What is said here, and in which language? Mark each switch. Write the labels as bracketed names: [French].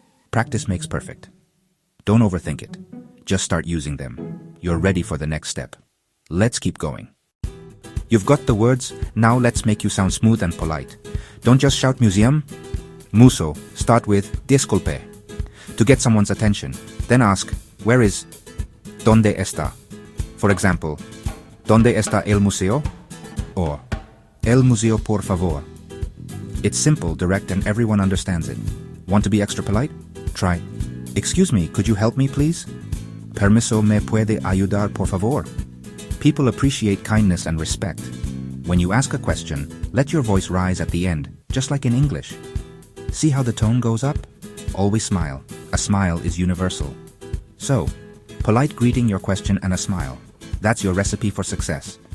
[English] Practice makes perfect. Don't overthink it. Just start using them. You're ready for the next step. Let's keep going. You've got the words, now let's make you sound smooth and polite. Don't just shout museum. Muso, start with disculpe. To get someone's attention, then ask, where is? [Spanish] ¿Dónde está? [English] For example, [Spanish] ¿Dónde está el museo? Or, el museo por favor. [English] It's simple, direct, and everyone understands it. Want to be extra polite? Try. Excuse me, could you help me please? [Spanish] Permiso, me puede ayudar por favor? [English] People appreciate kindness and respect. When you ask a question, let your voice rise at the end, just like in English. See how the tone goes up? Always smile. A smile is universal. So, polite greeting, your question, and a smile. That's your recipe for success.